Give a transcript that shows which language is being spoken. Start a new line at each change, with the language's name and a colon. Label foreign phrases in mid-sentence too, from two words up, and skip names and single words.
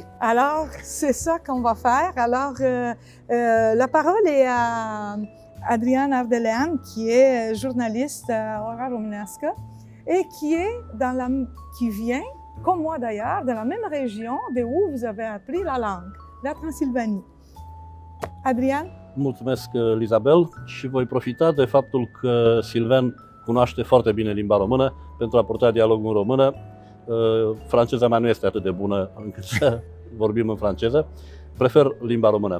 French: Alors, c'est ça qu'on va faire. Alors, la parole est à Adrian Ardelean, qui est journaliste à Ora Românească et qui vient, comme moi d'ailleurs, de la même région de où vous avez appris la langue, la Transilvanie. Adrian?
Romanian: Mulțumesc, Isabel, și voi profita de faptul că Silvan cunoaște foarte bine limba română pentru a purta dialogul în română. Franceza mea nu este atât de bună încât să vorbim în franceză. Prefer limba română.